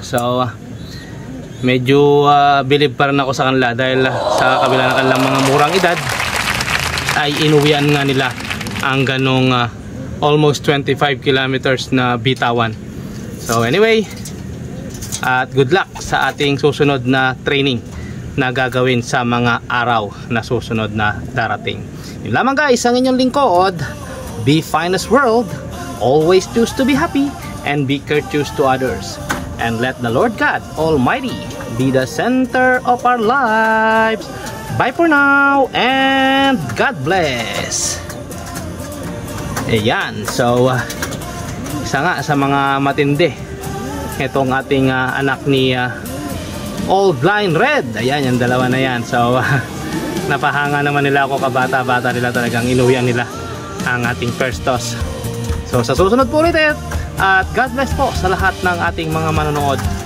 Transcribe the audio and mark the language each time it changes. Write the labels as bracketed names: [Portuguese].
[Filipino] So medyo believe pa rin ako sa kanila, dahil sa kabila ng kanilang mga murang edad ay inuwian nga nila ang ganong almost 25 kilometers na bitawan. So anyway, at good luck sa ating susunod na training na gagawin sa mga araw na susunod na darating. Yun lamang guys, ang inyong lingkod, Be Finest World. [English] Always choose to be happy and be courteous to others, and let the Lord God Almighty be the center of our lives. Bye for now, and God bless. [Filipino] Ayan, so isa nga sa mga matindi itong ating anak ni Old Blind Red. Ayan, yung dalawa na yan. So napahanga naman nila ako, kabata-bata nila talagang inuwian nila ang ating first toss. So sa susunod po ulit at God bless po sa lahat ng ating mga manonood.